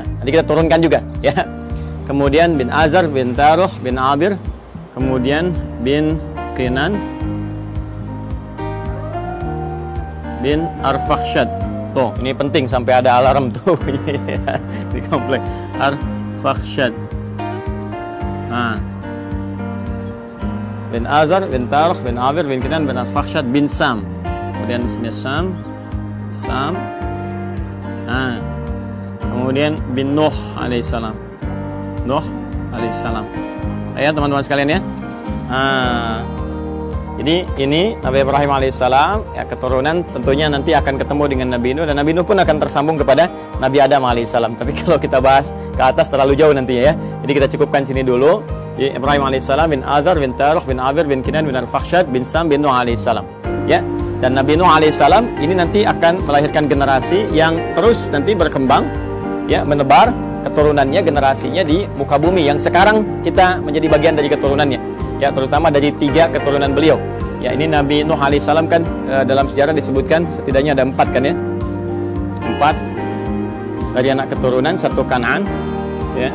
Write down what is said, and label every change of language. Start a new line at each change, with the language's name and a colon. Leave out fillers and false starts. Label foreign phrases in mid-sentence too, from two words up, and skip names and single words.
Indonesian: Nanti kita turunkan juga, ya. Kemudian bin Azar, bin Taruh, bin Abir, kemudian bin Kinan, bin Arfakhshad. Tuh, ini penting sampai ada alarm tuh di komplek. Arfakhshad. Nah, bin Azar, bin Taruh, bin Abir, bin Kinan, bin Arfakhshad, bin Sam. Kemudian di sini Sam. Nah, kemudian bin Nuh alaihissalam. Nuh alaihissalam. Ya, teman-teman sekalian, ya. Nah, ini Nabi Ibrahim alaihissalam, ya, keturunan tentunya nanti akan ketemu dengan Nabi Nuh, dan Nabi Nuh pun akan tersambung kepada Nabi Adam alaihissalam. Tapi kalau kita bahas ke atas terlalu jauh nanti, ya. Jadi kita cukupkan sini dulu. Jadi Ibrahim alaihissalam, bin Azar, bin Taruh, bin Abir, bin Kinan, bin Arfakhshad, bin Sam, bin Nuh alaihissalam. Ya. Dan Nabi Nuh alaihissalam ini nanti akan melahirkan generasi yang terus nanti berkembang, ya, menebar keturunannya, generasinya di muka bumi yang sekarang kita menjadi bagian dari keturunannya, ya, terutama dari 3 keturunan beliau. Ya, ini Nabi Nuh alaihissalam kan dalam sejarah disebutkan setidaknya ada 4 kan, ya, 4 dari anak keturunan, 1 Kan'an, ya.